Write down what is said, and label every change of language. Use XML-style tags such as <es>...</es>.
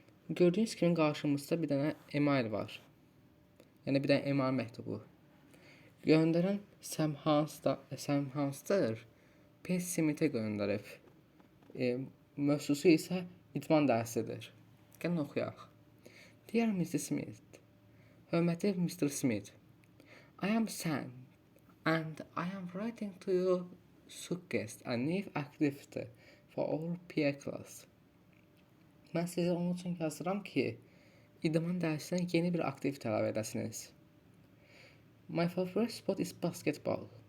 <az>Gördüyünüz kimi qarşımızda bir dənə email var. Yəni bir dənə email məktubu. Göndərən Sam Hansdır. Pet Smith'e göndərib. Mövzusu isə idman dərsidir. Gəlin oxuyaq.</az> <en>Dear Mr. Smith.</en> <az>Hörmətli Mr.</az> <en>Smith, I am Sam, and I am writing to you suggest a new activity for our PA class.</en> <az>Mən sizə onun üçün yazıram ki, idman dərsinə yeni bir aktivite əlavə edəsiniz.</az> <en>My favorite sport is basketball.</en>